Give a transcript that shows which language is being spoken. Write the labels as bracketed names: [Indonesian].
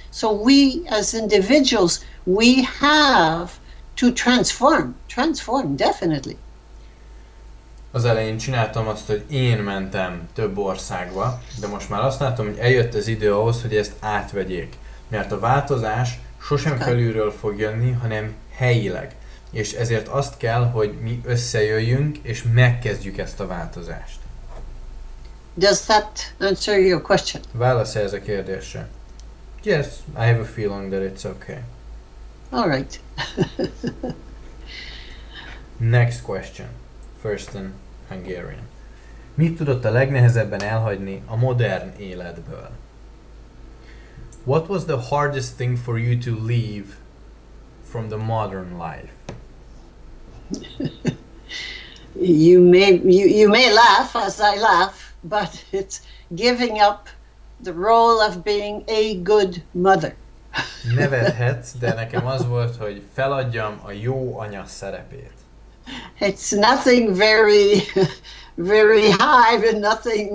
[English] So we as individuals, we have to transform definitely. [Hungarian] Az elején csináltam azt, hogy én mentem több országba, de most már azt látom, hogy eljött az idő ahhoz, hogy ezt átvegyék. Mert a változás sosem felülről fog jönni, hanem helyileg. És ezért azt kell, hogy mi összejöjjünk, és megkezdjük ezt a változást. [English] Does that answer your question? [Hungarian] Válasz ez a kérdésre. [English] Yes, I have a feeling that it's okay. All right. Next question. First in Hungarian. [Hungarian] Mit tudott a legnehezebben elhagyni a modern életből? [English] What was the hardest thing for you to leave from the modern life? You may laugh as I laugh, but it's giving up the role of being a good mother. [Hungarian] Nevethetsz, de nekem az volt, hogy feladjam a jó anya szerepét. [English] It's nothing very, very high, but nothing.